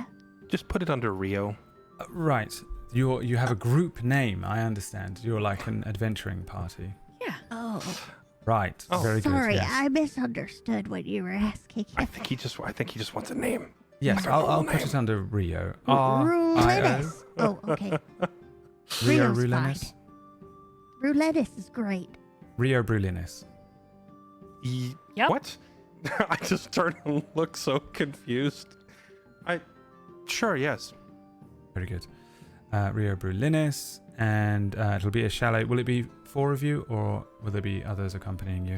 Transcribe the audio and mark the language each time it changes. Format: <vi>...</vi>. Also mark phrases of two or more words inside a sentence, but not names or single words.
<en>Just put it under Rio. Right. You have a group name, I understand. You're like an adventuring party. Yeah. Oh, Right. Oh, Very good. sorry, Yes. I misunderstood what you were asking. I think he just wants a name. Yes, like a I'll whole put name. it under Rio. Roulettis. Oh, okay. Rio Rio's Brulinis. Roulettis is great. Rio Brulinis. Yep. What? I just turned and looked so confused. Sure, yes. Very good. Rio Brulinis, and it'll be a chalet. Will it be 4 of you, or will there be others accompanying you?</en>